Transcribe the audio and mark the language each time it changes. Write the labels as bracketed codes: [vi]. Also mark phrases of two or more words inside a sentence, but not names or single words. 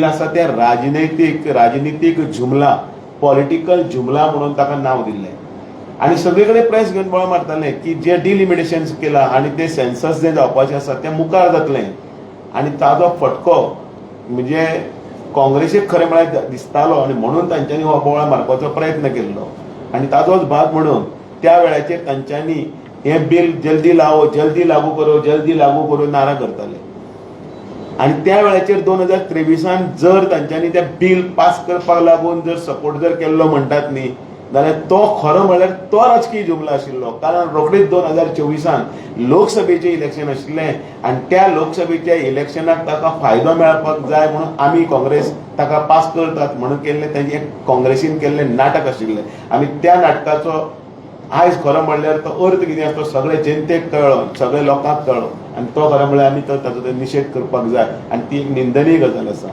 [kok] आसा ते राजनितीक जुमला, पॉलिटिकल जुमला म्हणून ताका नांव दिल्लें आणि सगळी कडेन प्रेस घेवन बोवाळ मारताले की जे डिलिमिटेशन केला आणि ते सेन्सस जे जावपाचें आसा तें मुखार जातलें आणि ताजो फटको म्हणजे काँग्रेसीक खरें म्हळ्यार दिसतालो आणि म्हणून तांच्यांनी हो बोवाळ मारपाचो प्रयत्न केल्लो आणि ताजोच भाग म्हणून त्या वेळाचेर तांच्यांनी हे बिल [hi] जल्दी लागू करो [kok] नारा करताले आणि त्या वेळाचेर 2023 जर तांच्यांनी ते बिल पास करपाक लागून जर सपोर्ट जर केल्लो म्हणटात न्ही जाल्यार तो खरो म्हळ्यार तो राजकीय जुमला आशिल्लो। कारण रोखडीच 2024 लोकसभेचें इलेक्शन आशिल्लें आणि त्या लोकसभेच्या इलेक्शनाक ताका फायदो मेळपाक जाय म्हणून आमी काँग्रेस ताका पास करतात म्हणून केल्लें तेजें एक काँग्रेसीन केल्लें नाटक आशिल्लें आणि त्या नाटकाचो आयज खरो म्हणल्यार तो अर्थ कितें आसा तो सगळे जनतेक कळ्ळो, सगळे लोकांक कळ्ळो आणि तो खरो म्हळ्यार आमी ताचो निशेध करपाक जाय आणि ती एक निंदनीय गजाल आसा।